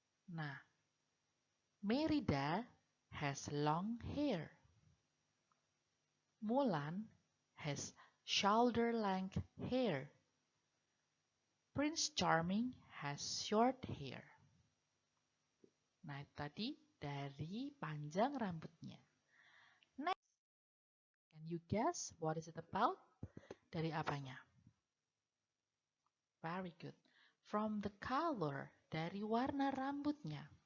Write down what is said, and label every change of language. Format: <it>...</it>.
<en>Nah, Merida has long hair. Mulan has shoulder-length hair. Prince Charming has short hair.</en> <id>Nah, tadi dari panjang rambutnya.</id> <en>Next, can you guess what is it about?</en> <id>Dari apanya?</id> <en>Very good. From the color,</en> <id>dari warna rambutnya.</id>